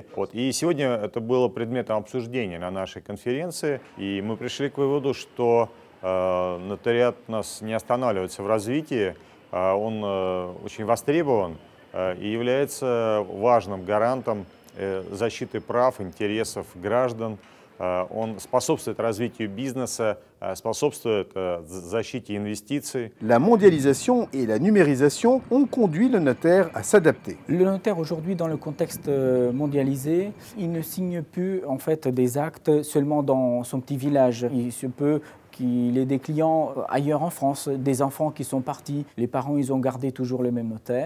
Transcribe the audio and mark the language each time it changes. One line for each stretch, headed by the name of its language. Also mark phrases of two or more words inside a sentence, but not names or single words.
Russian: И сегодня это было предметом обсуждения на нашей конференции, и мы пришли к выводу, что нотариат у нас не останавливается в развитии. Он очень востребован и является важным гарантом защиты прав, интересов граждан. Он способствует развитию бизнеса, способствует защите инвестиций.
French: La mondialisation et la numérisation ont conduit le notaire à s'adapter. Le notaire aujourd'hui, dans le contexte mondialisé, il ne signe plus en fait des actes seulement dans son petit village. Il se peut qu'il ait des clients ailleurs en France, des enfants qui sont partis, les parents ils ont gardé toujours le même notaire.